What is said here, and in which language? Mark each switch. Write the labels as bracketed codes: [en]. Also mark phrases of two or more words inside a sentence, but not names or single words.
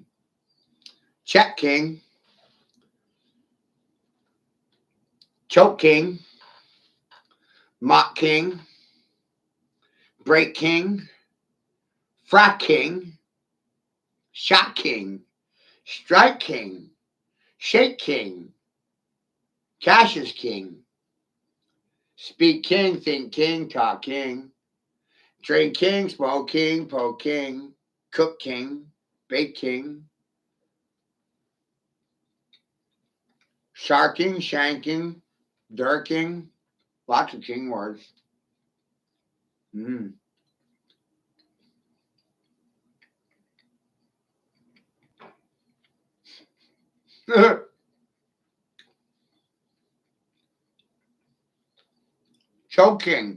[en] Check king. Choke king. Mock king. Break king. Frack king. Shot king. Strike king. Shake king. Cassius king. Speak king. Think king. Talk king. Drink king. Smoke king. Poke king. Cook king. Bake king. Sharking. Shanking. Dirking. Lots of king words. Choking.